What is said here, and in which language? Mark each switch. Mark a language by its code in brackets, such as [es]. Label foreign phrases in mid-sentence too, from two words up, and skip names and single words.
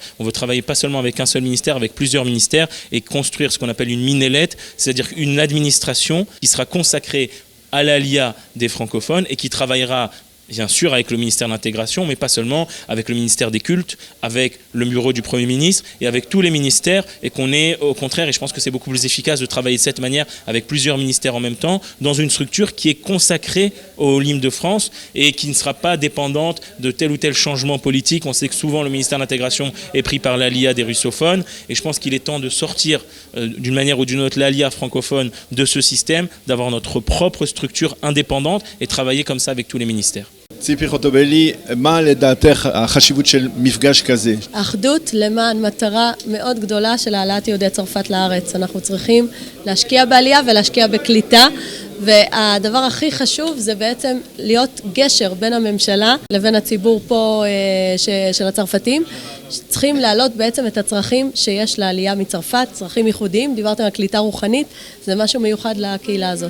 [fr] On veut travailler pas seulement avec un seul ministère, avec plusieurs ministères, et construire ce qu'on appelle une minelette, c'est-à-dire une administration qui sera consacrée à l'ALIA des francophones et qui travaillera bien sûr avec le ministère de l'intégration, mais pas seulement, avec le ministère des cultes, avec le bureau du Premier ministre et avec tous les ministères, et qu'on est au contraire, et je pense que c'est beaucoup plus efficace de travailler de cette manière avec plusieurs ministères en même temps, dans une structure qui est consacrée aux Olim de France et qui ne sera pas dépendante de tel ou tel changement politique. On sait que souvent le ministère de l'intégration est pris par l'ALIA des russophones, et je pense qu'il est temps de sortir d'une manière ou d'une autre l'ALIA francophone de ce système, d'avoir notre propre structure indépendante et travailler comme ça avec tous les ministères. [he] ציפי חוטובלי, מה לדעתך החשיבות של מפגש כזה? אחדות למען מטרה מאוד גדולה של העלאת יהודי צרפת לארץ. אנחנו צריכים להשקיע בעלייה ולהשקיע בקליטה, והדבר הכי חשוב זה בעצם להיות גשר בין הממשלה לבין הציבור פה של הצרפתים, צריכים להעלות בעצם את הצרכים שיש לעלייה מצרפת, צרכים ייחודיים, דיברתם על קליטה רוחנית, זה משהו מיוחד לקהילה הזאת.